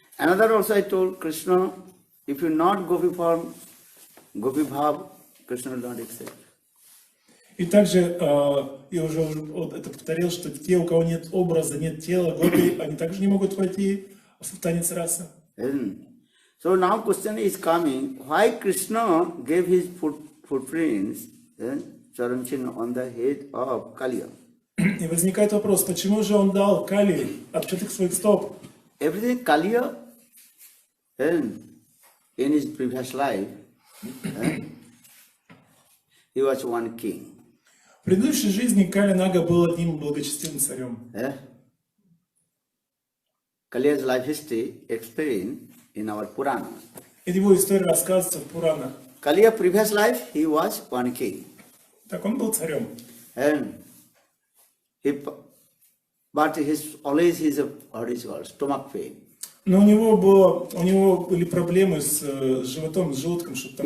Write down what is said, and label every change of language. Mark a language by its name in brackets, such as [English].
[English] Another also I told Krishna, if you not Gopi form, Gopi Bhav, Krishna will not accept. [Russian] И также я уже это повторил, что те, у кого нет образа, нет тела, гопи, они также не могут войти в танец раса. [English] So now question is coming, why Krishna gave his footprints, [Hindi] charan chinna [English] on the head of Kaliya? [Russian] И возникает вопрос, почему же он дал Кали отпечаток своих стоп? [English] Everything Kaliya in his previous life, he was one king. [Russian] В предыдущей жизни Кали Нага был одним благочестивым царем. [English] Kaliya's life history explained in our Purana. [Russian] И его история рассказывается в Пуранах. [English] Kaliya's previous life, he was one king. [Russian] Так он был царем. [English] And but always his what is called stomach pain. [Russian] Но у него были проблемы с животом, с желудком, что там